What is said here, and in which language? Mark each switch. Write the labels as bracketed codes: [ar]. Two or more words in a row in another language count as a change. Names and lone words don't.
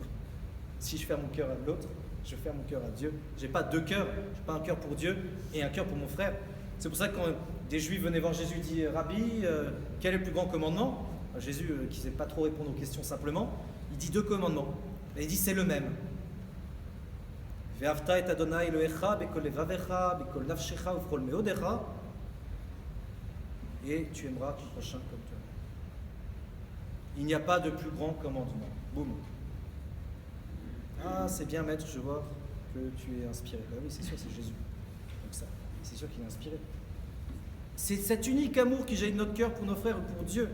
[fr] Si je ferme mon cœur à l'autre, je ferme mon cœur à Dieu. J'ai pas deux cœurs, j'ai pas un cœur pour Dieu et un cœur pour mon frère. C'est pour ça que quand des Juifs venaient voir Jésus, dit Rabbi, quel est le plus grand commandement? Jésus, qui ne sait pas trop répondre aux questions simplement, il dit deux commandements. Et il dit c'est le même. [he] ואהבת את ה' אלהיך בכל לבבך בכל נפשך ובכל מאדך, [fr] et tu aimeras ton prochain comme toi. Il n'y a pas de plus grand commandement. Boum. Ah, c'est bien, maître, je vois que tu es inspiré. Ben oui, c'est sûr, c'est Jésus. Donc ça, c'est sûr qu'il est inspiré. C'est cet unique amour qui jaillit de notre cœur pour nos frères et pour Dieu.